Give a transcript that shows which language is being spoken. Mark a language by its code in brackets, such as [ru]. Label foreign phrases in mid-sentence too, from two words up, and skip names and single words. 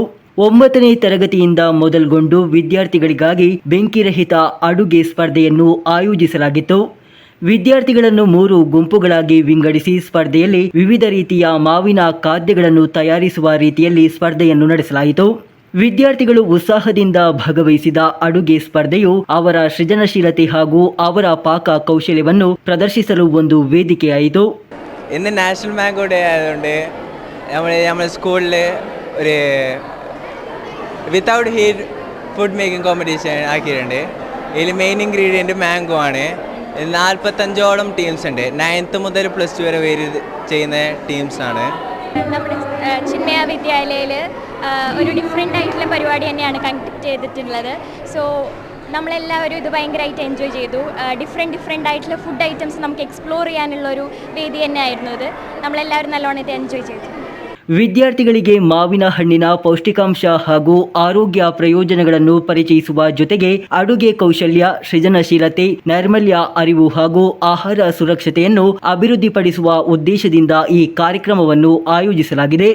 [kn] 9ನೇ ತರಗತಿಯಿಂದ ಮೊದಲುಗೊಂಡು ವಿದ್ಯಾರ್ಥಿಗಳಿಗಾಗಿ ಬೆಂಕಿರಹಿತ ಅಡುಗೆ ಸ್ಪರ್ಧೆಯನ್ನು ಆಯೋಜಿಸಲಾಗಿತ್ತು. ವಿದ್ಯಾರ್ಥಿಗಳನ್ನು 3 ಗುಂಪುಗಳಾಗಿ ವಿಂಗಡಿಸಿ ಸ್ಪರ್ಧೆಯಲ್ಲಿ ವಿವಿಧ ರೀತಿಯ ಮಾವಿನ ಖಾದ್ಯಗಳನ್ನು ತಯಾರಿಸುವ ರೀತಿಯಲ್ಲಿ ಸ್ಪರ್ಧೆಯನ್ನು ನಡೆಸಲಾಯಿತು. ವಿದ್ಯಾರ್ಥಿಗಳು ಉತ್ಸಾಹದಿಂದ ಭಾಗವಹಿಸಿದ ಅಡುಗೆ ಸ್ಪರ್ಧೆಯು ಅವರ ಸೃಜನಶೀಲತೆ ಹಾಗೂ ಅವರ ಪಾಕ ಕೌಶಲ್ಯವನ್ನು ಪ್ರದರ್ಶಿಸಲು ಒಂದು ವೇದಿಕೆಯಾಯಿತು. [ml] ഇന്ന് നാഷണൽ മാംഗോ ഡേ ആയതുകൊണ്ട് നമ്മുടെ സ്കൂളിൽ ഒരു [en] without heat food making competition [ml] ആക്കിയിട്ടുണ്ട്. ഇതിൽ [en] main ingredient mango [ml] ആണ്. 45ഓളം ടീംസ് ഉണ്ട്. 9th മുതൽ +2 വരെ ചെയ്യുന്ന ടീംസാണ്. നമ്മുടെ ചിന്മയ വിദ്യാലയയിൽ ഒരു ഡിഫറെൻ്റ് ആയിട്ടുള്ള പരിപാടി തന്നെയാണ് കണ്ടക്ട് ചെയ്തിട്ടുള്ളത്. സോ നമ്മളെല്ലാവരും ഇത് ഭയങ്കരമായിട്ട് എൻജോയ് ചെയ്തു. ഡിഫറെൻ്റ് ആയിട്ടുള്ള [en] food items [ml] നമുക്ക് എക്സ്പ്ലോർ ചെയ്യാനുള്ളൊരു വേദി തന്നെയായിരുന്നു ഇത്. നമ്മളെല്ലാവരും നല്ലോണം ഇത് എൻജോയ് ചെയ്തു. [kn] ವಿದ್ಯಾರ್ಥಿಗಳಿಗೆ ಮಾವಿನ ಹಣ್ಣಿನ ಪೌಷ್ಟಿಕಾಂಶ ಹಾಗೂ ಆರೋಗ್ಯ ಪ್ರಯೋಜನಗಳನ್ನು ಪರಿಚಯಿಸುವ ಜೊತೆಗೆ ಅಡುಗೆ ಕೌಶಲ್ಯ, ಸೃಜನಶೀಲತೆ, ನೈರ್ಮಲ್ಯ ಅರಿವು ಹಾಗೂ ಆಹಾರ ಸುರಕ್ಷತೆಯನ್ನು ಅಭಿವೃದ್ಧಿಪಡಿಸುವ ಉದ್ದೇಶದಿಂದ ಈ ಕಾರ್ಯಕ್ರಮವನ್ನು ಆಯೋಜಿಸಲಾಗಿದೆ.